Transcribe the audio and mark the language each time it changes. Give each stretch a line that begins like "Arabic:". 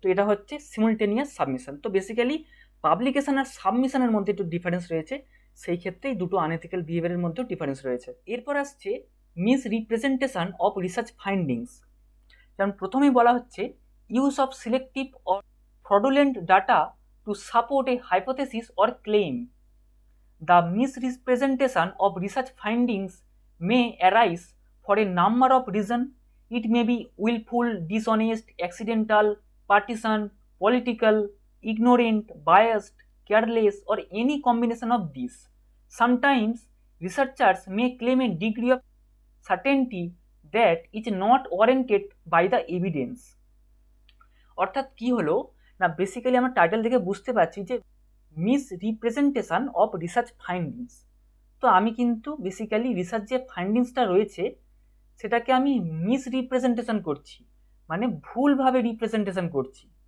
Bangla: তো এটা হচ্ছে সিমুলটেনিয়াস সাবমিশন। তো বেসিক্যালি পাবলিকেশন আর সাবমিশনের মধ্যে একটু ডিফারেন্স রয়েছে, সেই ক্ষেত্রেই দুটো আনএথিক্যাল বিহেভিয়ারের মধ্যেও ডিফারেন্স রয়েছে। এরপর আসছে
English: Misrepresentation of research findings.
Bangla: যেমন প্রথমেই বলা হচ্ছে
English: Use of selective or fraudulent data to support a hypothesis or claim. The misrepresentation of research findings may arise for a number of reasons. It may be willful, dishonest, accidental, partisan, political, ignorant, biased, careless, or any combination of these. Sometimes researchers may claim a degree of certainty that is not warranted by the evidence.
Bangla: অর্থাৎ কি হলো না, basically আমরা title থেকে বুঝতে পারছি যে misrepresentation of research findings. তো আমি কিন্তু বেসিক্যালি রিসার্চ যে ফাইন্ডিংসটা রয়েছে সেটাকে আমি মিসরিপ্রেজেন্টেশন করছি, মানে ভুলভাবে রিপ্রেজেন্টেশন করছি।